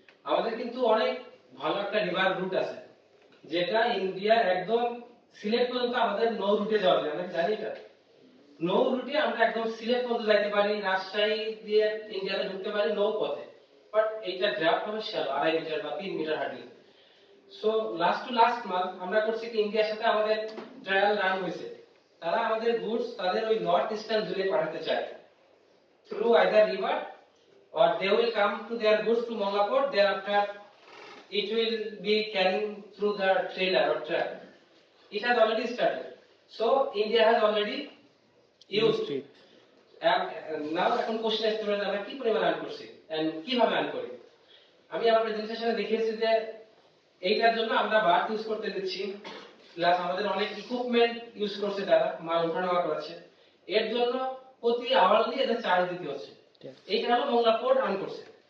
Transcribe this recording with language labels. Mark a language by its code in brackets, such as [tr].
[bn] আমাদের কিন্তু অনেক ভালো একটা রিভার রুট আছে, যেটা ইন্ডিয়ার একদম সিলেট পর্যন্ত আমাদের নৌ রুটে যাওয়া যায়। আমরা জানি এটা নৌ রুটে আমরা একদম সিলেট পর্যন্ত যাইতে পারি, রাজশাহী দিয়ে ইন্ডিয়াতে ঢুকতে পারি নৌ পথে। বাট এইটা ড্রাফট হবে শ্যালো 2.5 মিটার বা 3 metre hardly. So last month আমরা করছি কি, ইন্ডিয়ার সাথে আমাদের ট্রায়াল রান হয়েছে। তারা আমাদের গুডস তাদের ওই নর্থ ইস্টার্ন জোনে পাঠাতে চায় [en] through either river, or they will come to their goods to Mongla port. Thereafter it will be carrying through the trailer or truck. It has already started. So India has already used it. [bn] Now এখন question আসতে পারে আমরা কি পরিমাণ earn করছি and কিভাবে earn করি। আমি আমার প্রেজেন্টেশনে দেখিয়েছি যে এইটার জন্য আমরা বার্থ ইউজ করতে দিচ্ছি, প্লাস আমাদের অনেক ইকুইপমেন্ট ইউজ করছে, তারা মাল ওঠানামা করাচ্ছে। এর জন্য প্রতি আওয়ারলি এদের চার্জ দিতে হচ্ছে। এইটা হলো মংলা পোর্ট আর্ন করছে।